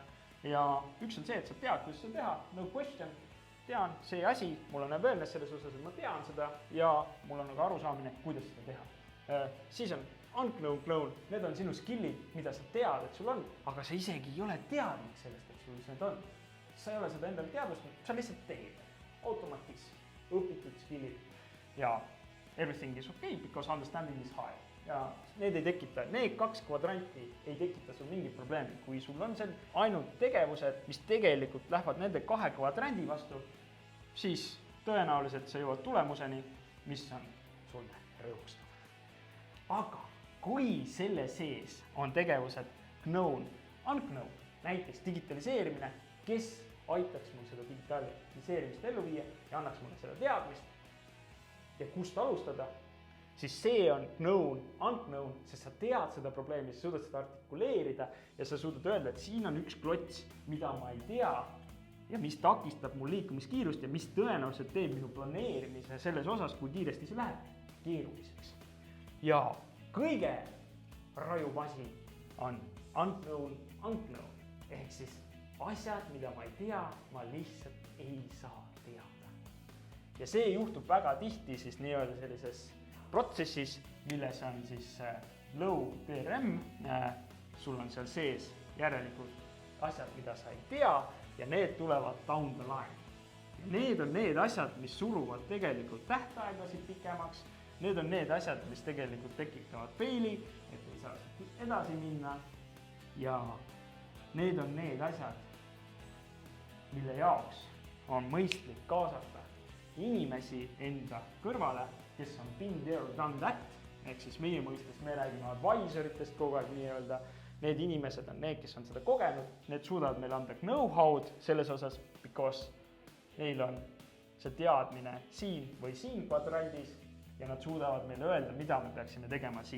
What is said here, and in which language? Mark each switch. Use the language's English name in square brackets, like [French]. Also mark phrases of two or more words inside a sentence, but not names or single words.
[Estonian] Ja üks on see, et sa tead, kuidas seda teha, [English] no question, [Estonian] tean see asi, mul on awareness selles osas, et ma tean seda ja mul on nagu arusaamine, kuidas seda teha. Siis on [English] unknown clone, [Estonian] need on sinu skillid, mida sa tead, et sul on, aga sa isegi ei ole teadlik sellest, et sul need on. Sa ei ole seda endale teadvustanud, sa lihtsalt teed. Automatiks, õpitud skillid ja [English] everything is okay because understanding is high. [Estonian] Ja need ei tekita, need 2 kvadranti ei tekita sul mingi probleemi. Kui sul on seal ainult tegevused, mis tegelikult lähevad nende 2 kvadrandi vastu, siis tõenäoliselt sa jõuad tulemuseni, mis on sulle rõõmustav. aga kui selle sees on tegevused [English] known, unknown, [Estonian] näiteks digitaliseerimine, kes aitaks mul seda digitaliseerimist ellu viia ja annaks mulle seda teadmist ja kust alustada, siis see on [English] known, unknown, [Estonian] sest sa tead seda probleemi, sa suudad seda artikuleerida ja sa suudad öelda, et siin on üks klots, mida ma ei tea ja mis takistab mul liikumiskiirust ja mis tõenäoliselt teeb minu planeerimise selles osas, kui kiiresti see läheb, keeruliseks. Ja kõige rajub asi on unknown, ehk siis asjad, mida ma ei tea, ma lihtsalt ei saa teada. Ja see juhtub väga tihti siis nii-öelda sellises protsessis, milles on siis [English] low DRM, [Estonian] sul on seal sees järelikult asjad, mida sa ei tea ja need tulevad [English] down the line. [Estonian] Ja need on need asjad, mis suruvad tegelikult tähtaegasid pikemaks, need on need asjad, mis tegelikult tekitavad faili, et ei saa edasi minna ja need on need asjad, mille jaoks on mõistlik kaasata inimesi enda kõrvale, kes on [English] been there, done that, [Estonian] ehk siis meie mõistes me räägime advisoritest kogu aeg nii-öelda. Need inimesed on need, kes on seda kogenud, need suudavad meile anda know-how'd selles osas, because neil on see teadmine siin või siin kvadrandis ja nad suudavad meile öelda, mida me peaksime tegema siin.